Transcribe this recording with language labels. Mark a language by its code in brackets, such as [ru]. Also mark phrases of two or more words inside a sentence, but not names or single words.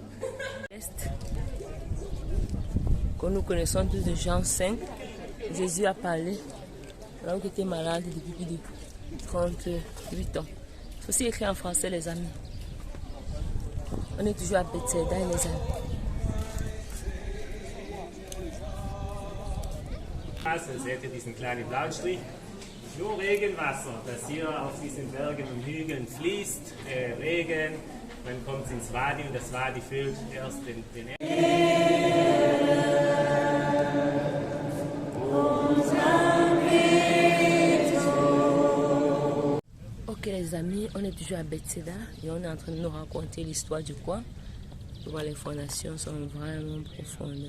[fr] Que nous connaissons tous de Jean 5, Jésus a parlé. L'homme qui était malade depuis plus de 38 ans. C'est aussi écrit en français, les amis. On est toujours à Bethesda, les amis. [de] Seht ihr diesen kleinen blauen Strich? Nur Regenwasser, das hier auf diesen Bergen und Hügeln fließt. Regen, dann kommt es ins Wadi und das Wadi füllt erst den [fr] Ok les amis, on est toujours à Bethesda et on est en train de nous raconter l'histoire du quoi. Les fondations sont vraiment profondes.